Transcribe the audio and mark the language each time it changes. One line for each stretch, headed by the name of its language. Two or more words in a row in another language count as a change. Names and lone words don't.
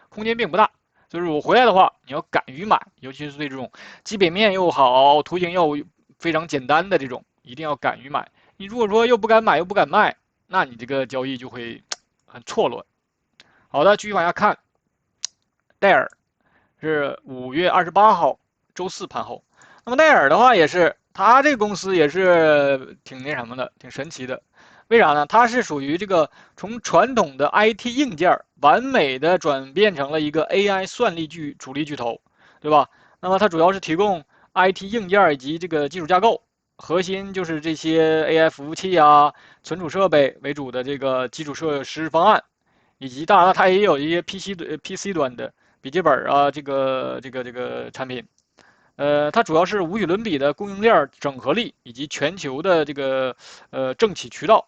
Chinese: 空間並不大，就是我回來的話，你要敢於買，尤其是對這種基本面又好、圖形又非常簡單的這種，一定要敢於買。你如果說又不敢買又不敢賣，那你這個交易就會很錯亂。好的，繼續往下看，戴爾是5月28號周四盤後。那麼戴爾的话也是，它这个公司也是挺那什么的，挺神奇的。为啥呢？它是属于这个从傳統的 IT 硬件完美的轉變成了一個 AI 算力主力巨頭，對吧？那麼它主要是提供 IT 硬件以及這個基礎架構，核心就是這些 AI 服務器啊、存儲設備為主的這個基礎設施方案，以及當然了，它也有一些 PC 端的筆記本啊，這個產品。它主要是無與倫比的供應鏈整合力以及全球的這個政企渠道。